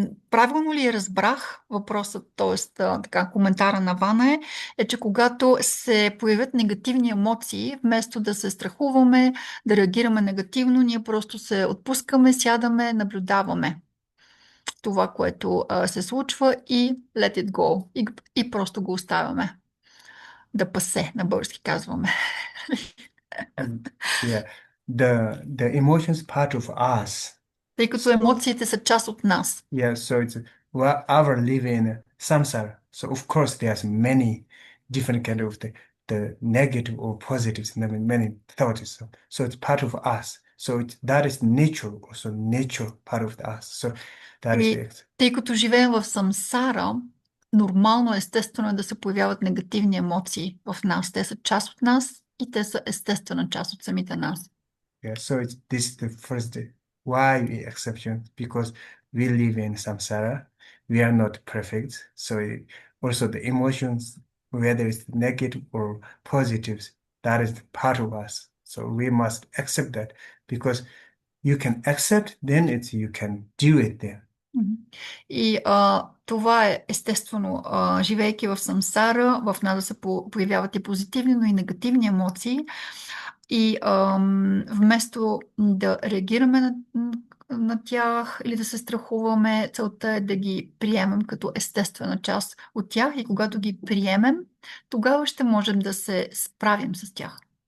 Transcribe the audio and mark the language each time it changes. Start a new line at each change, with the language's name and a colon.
Bulgarian: Правилно ли разбрах въпросът, т.е. така, коментара на Вана е, че когато се появят негативни емоции, вместо да се страхуваме, да реагираме негативно, ние просто се отпускаме, сядаме, наблюдаваме това, което се случва и
English: let it go.
Bulgarian: И просто го оставяме да пасе, на български казваме.
English: Yeah. The emotions part of us.
Bulgarian: Тъй като емоциите са част от нас.
English: Yeah, so it's our living samsara. So of course there's many different kind of the negative or positives, many thoughts. So it's part of us. So that is nature, also nature part of us. So that is it.
Bulgarian: Тъй като живеем в самсара, нормално, естествено е да се появяват негативни емоции в нас. Те са част от нас и те са естествена част от самите нас.
English: Yeah, so this is the first why we exception, because we live in samsara. We are not perfect. So also the emotions, whether it's negative or positives, that is part of us. So we must accept that, because you can accept, then you can do it then.
Bulgarian: И това е естествено, живейки в самсара, в нас да се появяват и позитивни, но и негативни емоции. И вместо да реагираме на тях или да се страхуваме, целта е да ги приемем като естествена част от тях и когато ги приемем, тогава ще можем да се справим с тях.